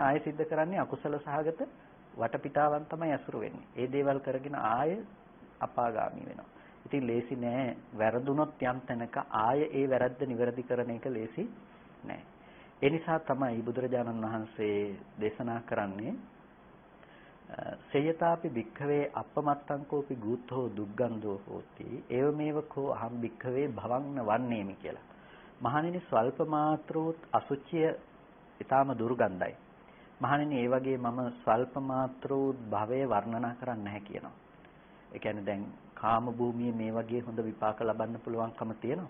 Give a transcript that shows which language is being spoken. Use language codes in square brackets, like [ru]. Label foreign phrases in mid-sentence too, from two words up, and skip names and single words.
[si] ආයෙ සිද්ධ කරන්නේ අකුසල සහගත වටපිටාවන් තමයි අසුරු වෙන්නේ. ඒ දේවල් කරගෙන ආයෙ අපාගාමී වෙනවා. ඉතින් ලේසි නෑ. වැරදුනොත් යම් තැනක ආයෙ ඒ වැරද්ද නිවැරදි කරන එක ලේසි නෑ. ඒ නිසා තමයි බුදුරජාණන් වහන්සේ දේශනා කරන්නේ [pi] සේයතාපි භික්ඛවේ අපමත්තංකෝපි ගූතෝ දුග්ගන්ධෝ හෝති ඒවමේව කෝ අහම් භික්ඛවේ භවං වන්නේමි කියලා. [si] මහණෙනි ස්වල්ප මාත්‍රෝත් අසුචිය ඊටාම දුර්ගන්ධයි. මහණෙනි ඒ වගේ මම ස්වල්ප මාත්‍රෝත් භවය වර්ණනා කරන්නේ නැහැ කියනවා. ඒ කියන්නේ දැන් කාම භූමියේ මේ වගේ හොඳ විපාක ලබන්න පුළුවන්කම තියෙනවා.